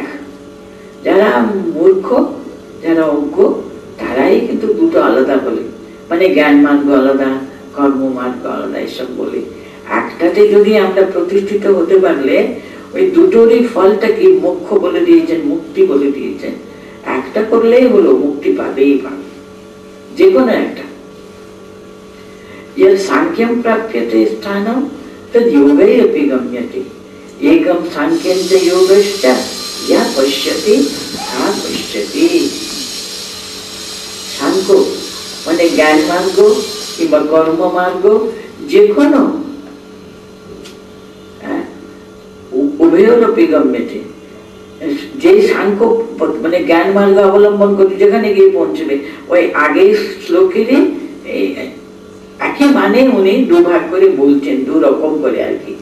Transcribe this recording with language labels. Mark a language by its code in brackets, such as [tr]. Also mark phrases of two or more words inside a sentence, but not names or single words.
[bn] যারা মূর্খ, যারা অজ্ঞ, তারাই কিন্তু দুটো আলাদা বলে, মানে জ্ঞান মার্গ আলাদা, কর্ম মার্গ আলাদা এসব বলে। একটাতে যদি আমরা প্রতিষ্ঠিত হতে পারলে ওই দুটোরই ফলটা কি মোক্ষ বলে দিয়েছেন, মুক্তি বলে দিয়েছেন। একটা করলেই হলো, মুক্তি পাবেই পাবে, যে কোনো একটা। [sa] यत् सांख्यं प्राप्यते स्थानं तद् योगैः अपि गम्यते एकं सांख्यं च योगश्च यः पश्यति सः पश्यति। [bn] सांख्य মানে জ্ঞান মার্গ কিংবা কর্ম মার্গ, যে কোনো [sa] उभयोरपि गम्यते। [bn] যে সাংখ্য মানে জ্ঞান মার্গ অবলম্বন করতে যেখানে গিয়ে পৌঁছবে, ওই আগের শ্লোকেরই একই মানে উনি দুভাগ করে বলছেন, 2 রকম করে আর কি।